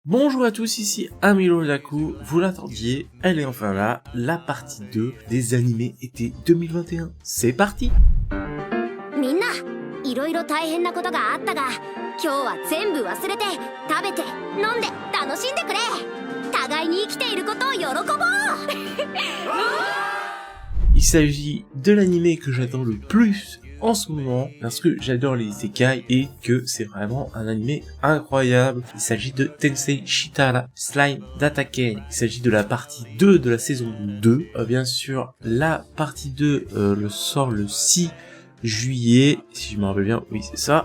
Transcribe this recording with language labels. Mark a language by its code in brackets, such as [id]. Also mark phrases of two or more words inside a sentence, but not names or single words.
[fr] Bonjour à tous, ici Amilo Daku, vous l'attendiez, elle est enfin là, la partie 2 des animés été 2021. C'est parti! [ja] みんな、いろいろ大変なことがあったが、今日は全部忘れて食べて飲んで楽しんでくれ。互いに生きていることを喜ぼう。 [fr] Il s'agit de l'animé que j'attends le plus en ce moment, parce que j'adore les isekai et que c'est vraiment un animé incroyable. Il s'agit de Tensei Shitara Slime d'Attaquer. Il s'agit de la partie 2 de la saison 2. Bien sûr, la partie 2 sort le 6 juillet, si je me rappelle bien, oui c'est ça.